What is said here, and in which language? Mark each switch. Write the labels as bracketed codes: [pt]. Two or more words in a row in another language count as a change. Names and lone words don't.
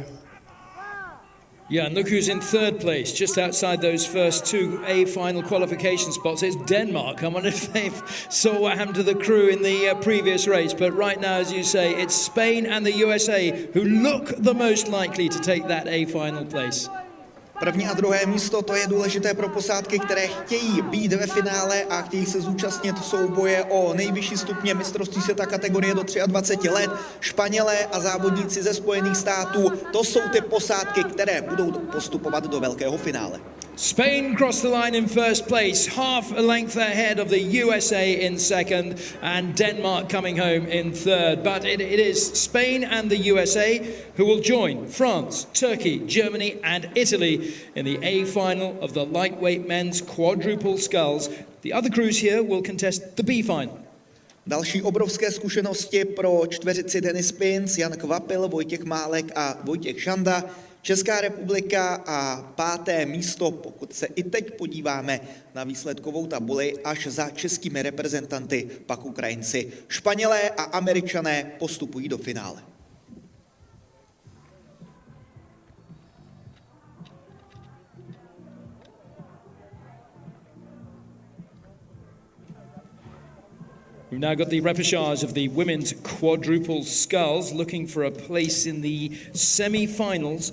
[en] Yeah, and look who's in third place, just outside those first 2 A final qualification spots. It's Denmark. I wonder if they saw what happened to the crew in the previous race. But right now, as you say, it's Spain and the USA who look the most likely to take that A final place. [cs] První a druhé místo, to je důležité pro posádky, které chtějí být ve finále a chtějí se zúčastnit souboje o nejvyšší stupně mistrovství světa kategorie do 23 let. Španělé a závodníci ze Spojených států, to jsou ty posádky, které budou postupovat do velkého finále. [en] Spain crossed the line in first place, half a length ahead of the USA in second, and Denmark coming home in third. But it is Spain and the USA who will join France, Turkey, Germany and Italy in the A final of the lightweight men's quadruple sculls. The other crews here will contest the B final. [cs] Další obrovské zkušenosti pro čtveřici Denis Pins, Jan Kvapil, Vojtěch Málek a Vojtěch Šanda. Česká republika a 5. místo, pokud se i teď podíváme na výsledkovou tabuli, až za českými reprezentanty, pak Ukrajinci. Španělé a Američané postupují do finále. [en] We've now got the repechage of the women's quadruple sculls, looking for a place in the semi-finals.